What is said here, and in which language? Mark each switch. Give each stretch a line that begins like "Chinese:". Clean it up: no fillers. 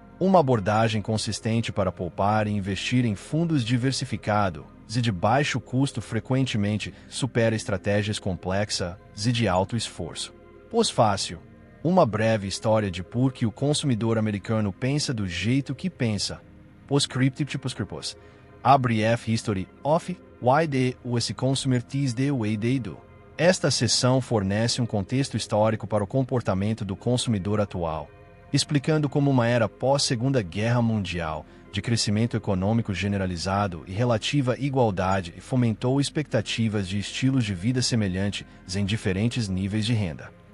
Portuguese: Uma abordagem consistente para poupar e investir em fundos diversificados e de baixo custo frequentemente supera estratégias complexas e de alto esforço. Pós-fácil. Uma breve história de por que o consumidor americano pensa do jeito que pensa.
English: Postscript. A brief history of why the US consumer is the way they do.
Portuguese: Esta seção fornece um contexto histórico para o comportamento do consumidor atual, explicando como uma era pós-Segunda Guerra Mundial, de crescimento econômico generalizado e relativa igualdade fomentou expectativas de estilos de vida semelhantes em diferentes níveis de renda.